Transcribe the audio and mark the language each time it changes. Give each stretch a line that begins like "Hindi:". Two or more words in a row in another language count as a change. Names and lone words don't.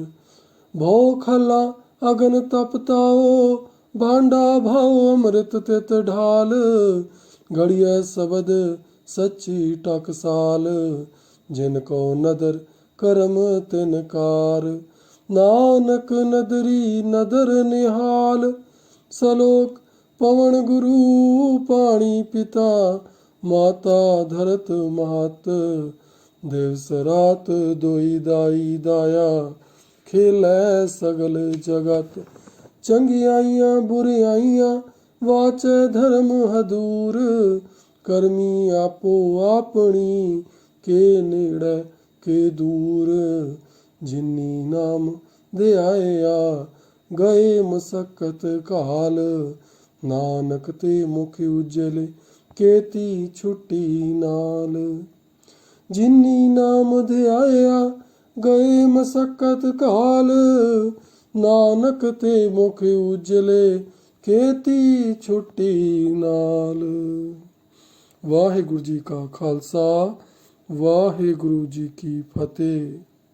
Punjabi: ਭਉ ਖਲਾ ਅਗਨ ਤਪਤਾਓ, ਭਾਂਡਾ ਭਾਵ ਅੰਮ੍ਰਿਤ ਤਿਤ ਢਾਲ। ਘੜੀਆ ਸ਼ਬਦ ਸੱਚੀ ਟਕਸਾਲ, ਜਿਨਕੋ ਨਦਰ ਕਰਮ ਤਿਨ ਕਾਰ। ਨਾਨਕ ਨਦਰੀ ਨਦਰ ਨਿਹਾਲ, ਸਲੋਕ ਪਵਨ ਗੁਰੂ ਪਾਣੀ ਪਿਤਾ। ਮਾਤਾ ਧਰਤ ਮਹਤ, ਦਿਵਸ ਰਾਤ ਦੋਈ ਦਾਈ ਦਾਇਆ। ਖੇਲੈ ਸਗਲ ਜਗਤ, ਚੰਗਿਆਈਆਂ ਬੁਰਿਆਈਆਂ ਵਾਚੈ ਧਰਮ ਹਦੂਰ। ਕਰਮੀ ਆਪੋ ਆਪਣੀ, ਕੇ ਨੇੜੈ ਕੇ ਦੂਰ। ਜਿਨੀ ਨਾਮ ਧਿਆਇਆ, ਗਏ ਮਸੱਕਤ ਕਾਲ। ਨਾਨਕ ਤੇ ਮੁਖ ਉਜਲੇ, ਕੇਤੀ ਛੁੱਟੀ ਨਾਲ। ਜਿਨੀ ਨਾਮ ਧਿਆਇਆ, ਗਏ ਮਸੱਕਤ ਕਾਲ। ਨਾਨਕ ਤੇ ਮੁਖ ਉਜਲੇ, ਕੇਤੀ ਛੁੱਟੀ ਨਾਲ। ਵਾਹਿਗੁਰੂ ਜੀ ਕਾ ਖਾਲਸਾ, ਵਾਹਿਗੁਰੂ ਜੀ ਕੀ ਫ਼ਤਿਹ।